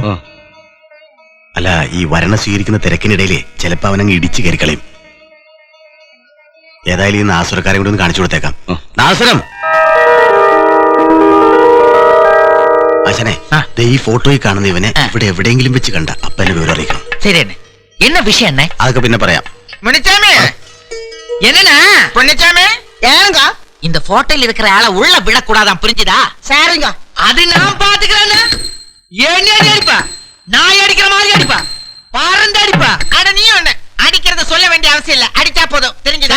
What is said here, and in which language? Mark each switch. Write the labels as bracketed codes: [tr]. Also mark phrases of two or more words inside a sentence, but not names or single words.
[ml] അല്ല, ഈ വരണ സ്വീകരിക്കുന്ന തിരക്കിനിടയിലെ ചിലപ്പോ അവനങ്ങ് ഇടിച്ചു കയറിക്കളയും. ഏതായാലും ഈ നാസുരക്കാരെ കൂടി ഒന്ന് കാണിച്ചു കൊടുത്തേക്കാം. നാസുരം, ആശാനെ, ഈ ഫോട്ടോയിൽ കാണുന്ന ഇവനെ ഇവിടെ എവിടെയെങ്കിലും വെച്ച് കണ്ട അപ്പനെ വിവരം അറിയിക്കണം. ശരി, [ta] என்ன விஷயம் என்ன? [ml] അതൊക്കെ പിന്നെ പറയാം. [ta] இந்த போட்டோல இருக்கிற ஆளை உள்ள விடக்கூடாதான், புரிஞ்சுதா? சரிங்க, அது நான் பாத்துக்கிறேன். ஏன் அடிப்பா? நான் அடிக்கிற மாதிரி அடிப்பா, பாரந்து அடிப்பா. அட நீ ஒண்ணு அடிக்கிறத சொல்ல வேண்டிய அவசியம் இல்ல, அடிச்சா போதும், தெரிஞ்சுதா?